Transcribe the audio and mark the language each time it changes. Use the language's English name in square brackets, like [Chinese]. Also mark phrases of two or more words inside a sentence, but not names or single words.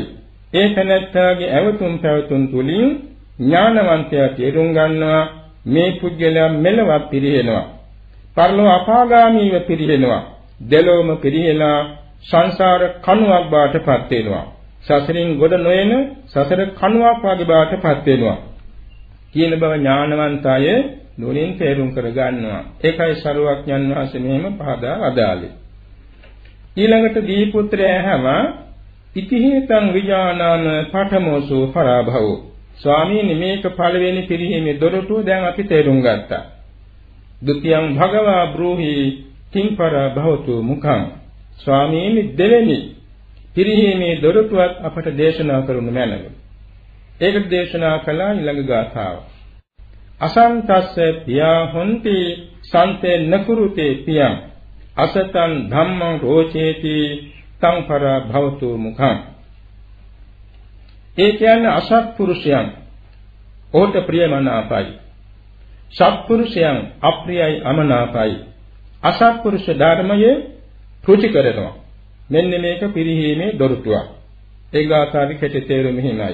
[Sinhala] ඒ තැනැත්තාගේ ඇවතුම් පැවතුම් තුලින් ඥානවන්තයා තේරුම් ගන්නවා මේ පුජ්‍යලයා මෙලවත් පිරිහෙනවා, පරලොව අපාගාමීව පිරිහෙනවා, දෙලොවම පිරිහෙලා සංසාර කණුවක් බාටපත් වෙනවා, සසරින් ගොඩ නොයන සසර කණුවක් වගේ බාටපත් වෙනවා කියන බව ඥානවන්තය නුවණින් තේරුම් කර ගන්නවා. ඒකයි සරුවක්ඥන් වහන්සේ මෙහෙම පහදා වදාළේ. ඊළඟට දීපුත්‍රය හැම [Pali] ඉතිහේතං විජානාන පඨමෝසෝ පරාභවෝ. [Sinhala] ස්වාමීනි මේක පළවෙනි පිරිහීමේ දොරටුව දැන් අපි තේරුම් ගත්තා. [Pali] द्वितीयං භගවා බ්‍රූහි කිංපර භවතු මුඛං [Sinhala] ස්වාමීනි දෙවෙනි පිරිහීමේ දොරටුවත් අපට දේශනා කරනු මැනව. ඒකට දේශනා කළා ඊළඟ ගාථාව. [Pali] අසන්තස්ස පියා හොන්ති සන්තේ නකුරුතේ පියං අසතං ධම්මං රෝචේති තං පර භවතු මුඛං. [Sinhala] ඒ කියන්නේ අසත්පුරුෂයන් ඔහුට ප්‍රියමනාපයි. සත්පුරුෂයන් අප්‍රියයි අමනාපයි. අසත්පුරුෂ ධර්මයේ රුචි කරනවා. මෙන්න මේක පිරිහීමේ දොරටුවක්. ඒ ගාථාවේ කෙටි තේරුම මෙහිමයි.